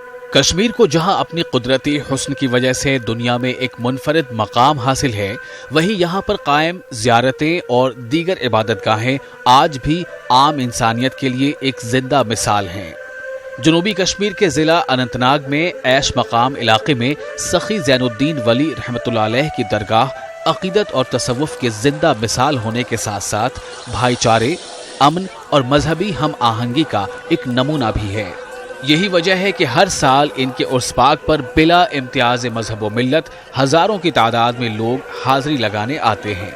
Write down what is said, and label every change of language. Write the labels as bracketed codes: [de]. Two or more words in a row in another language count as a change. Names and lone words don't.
[ur] کشمیر کو جہاں اپنی قدرتی حسن کی وجہ سے دنیا میں ایک منفرد مقام حاصل ہے، وہیں یہاں پر قائم زیارتیں اور دیگر عبادت گاہیں آج بھی عام انسانیت کے لیے ایک زندہ مثال ہیں۔ جنوبی کشمیر کے ضلع اننت ناگ میں ایش مقام علاقے میں سخی زین الدین ولی [ar] رحمۃ اللہ علیہ [ur] کی درگاہ عقیدت اور تصوف کے زندہ مثال ہونے کے ساتھ ساتھ بھائی چارے، امن اور مذہبی ہم آہنگی کا ایک نمونہ بھی ہے۔ یہی وجہ ہے کہ ہر سال ان کے عرس پاک پر بلا امتیاز مذہب و ملت ہزاروں کی تعداد میں لوگ حاضری لگانے آتے ہیں۔